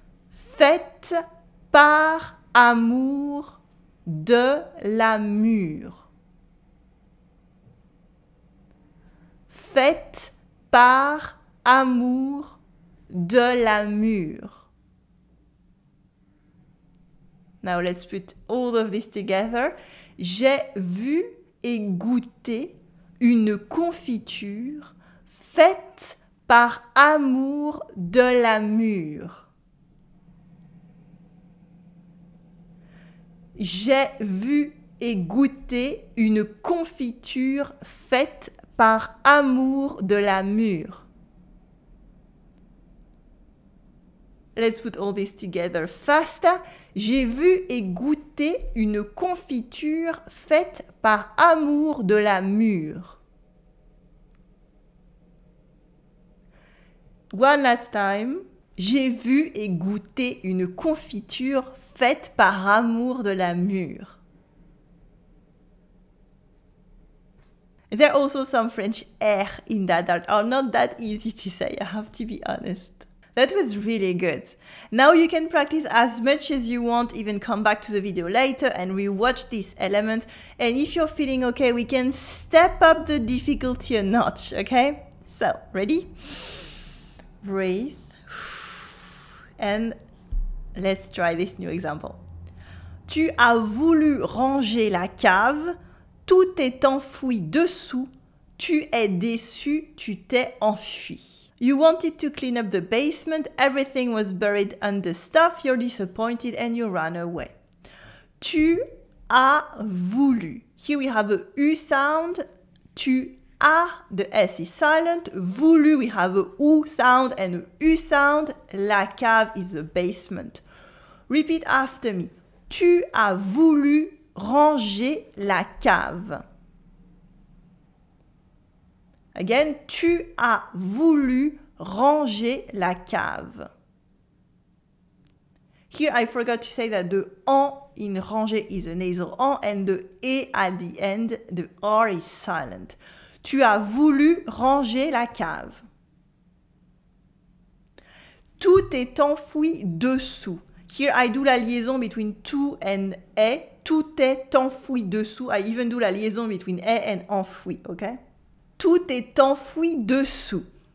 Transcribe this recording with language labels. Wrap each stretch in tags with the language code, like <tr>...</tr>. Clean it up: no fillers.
<fr>Faite par amour de la mûre. Faite par amour de la mûre.</fr> <en>Now let's put all of this together.</en> <fr>J'ai vu et goûté une confiture faite par amour de la mûre. J'ai vu et goûté une confiture faite par amour de la mûre.</fr> <en>Let's put all this together faster.</en> <fr>J'ai vu et goûté une confiture faite par amour de la mûre.</fr> <en>One last time.</en> <fr>J'ai vu et goûté une confiture faite par amour de la mûre.</fr> <en>There are also some French R in that are not that easy to say, I have to be honest. That was really good. Now you can practice as much as you want, even come back to the video later and rewatch this element. And if you're feeling okay, we can step up the difficulty a notch, okay? So, ready? Breathe. And let's try this new example.</en> <fr>Tu as voulu ranger la cave, tout est enfoui dessous, tu es déçu, tu t'es enfui.</fr> <en>You wanted to clean up the basement, everything was buried under stuff, you're disappointed and you ran away.</en> <fr>Tu as voulu.</fr> <en>Here we have a U sound, tu as, the S is silent, voulu, we have a U sound and a U sound, la cave is the basement. Repeat after me.</en> <fr>Tu as voulu ranger la cave.</fr> <en>Again,</en> <fr>tu as voulu ranger la cave.</fr> <en>Here I forgot to say that the en in ranger is a nasal en and the e at the end, the R is silent.</en> <fr>Tu as voulu ranger la cave. Tout est enfoui dessous.</fr> <en>Here I do la liaison between tout and est.</en> <fr>Tout est enfoui dessous.</fr> <en>I even do la liaison between est and enfoui, okay?</en> <fr>Tout est enfoui dessous.</fr>